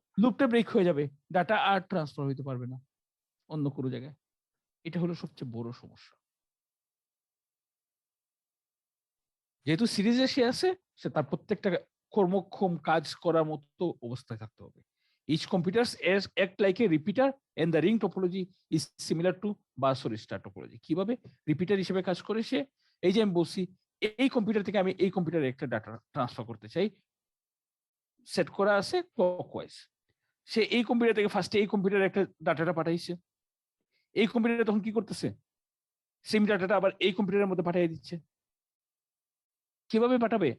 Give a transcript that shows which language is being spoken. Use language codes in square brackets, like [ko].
[bn] লুপটা break হয়ে যাবে, data আর transfer হইতে পারবে না অন্য কোনো জায়গায়। এটা হলো সবচেয়ে বড় সমস্যা। যেহেতু সিরিজে সে আছে, সে তার প্রত্যেকটা কর্মক্ষম কাজ করার মতো অবস্থায় থাকতে হবে। [en] Each computer act like a repeater and the ring topology is similar to bus or star topology. [bn] কিভাবে রিপিটার হিসেবে কাজ করে সে? এই যে আমি বলছি এই কম্পিউটার থেকে আমি এই কম্পিউটারে একটা ডাটা ট্রান্সফার করতে চাই, সেট করা আছে ক্লকওয়াইজ। সে এই কম্পিউটার থেকে ফার্স্টে এই কম্পিউটারে একটা ডাটাটা পাঠাইছে, এই কম্পিউটারে তখন কি করতেছে, সেম ডাটাটা আবার এই কম্পিউটারের মধ্যে পাঠিয়ে দিচ্ছে। কিভাবে পাঠাবে?